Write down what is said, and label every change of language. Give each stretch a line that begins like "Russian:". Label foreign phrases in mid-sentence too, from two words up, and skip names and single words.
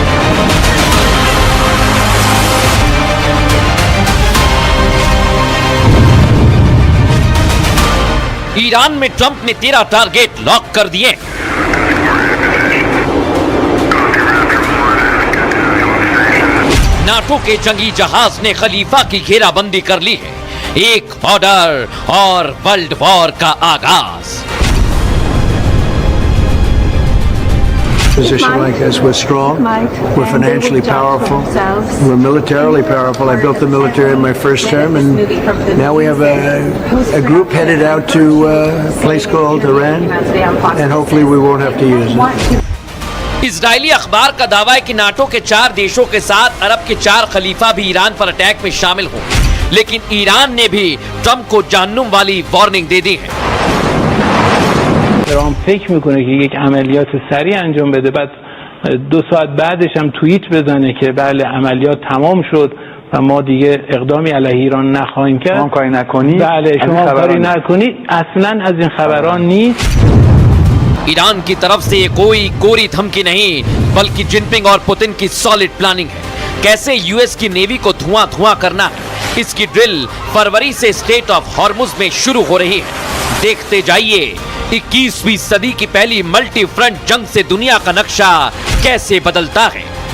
Hindi: ईरान में ट्रंप ने 13 टारगेट लॉक कर दिए। नाटो के जंगी जहाज ने खलीफा की घेराबंदी कर ली है। एक ऑर्डर और
English: World War
Hindi: का आगाज।
English: Position like us, we're strong, we're financially powerful, we're militarily powerful. I built the military in my first term, and now we have a group headed out to a place called Iran, and hopefully we won't have to use it.
Hindi: इजरायली अखबार का दावा है कि नाटो के 4 देशों के साथ अरब के 4 खलीफा भी ईरान पर अटैक में शामिल हों, लेकिन ईरान ने भी ट्रंप को जहन्नुम वाली वार्निंग दे दी है।
Persian: ترامپ فکر میکنه که یک عملیات سریع انجام بده، بعد 2 ساعت بعدش هم توییت بزنه که بله عملیات تمام شد و ما دیگه اقدامی علیه ایران نخواهیم کرد. شما کاری نکنید. بله شما کاری نکنید. اصلا از این خبران نیست.
Hindi: ईरान की तरफ से ये कोई कोरी धमकी नहीं, बल्कि जिनपिंग और पुतिन की
English: solid planning
Hindi: है। कैसे यूएस की नेवी को धुआं धुआं करना है, इसकी ड्रिल फरवरी से स्टेट ऑफ हॉर्मुज में शुरू हो रही है। देखते जाइए 21वीं सदी की पहली
English: multi front
Hindi: जंग से दुनिया का नक्शा कैसे बदलता है।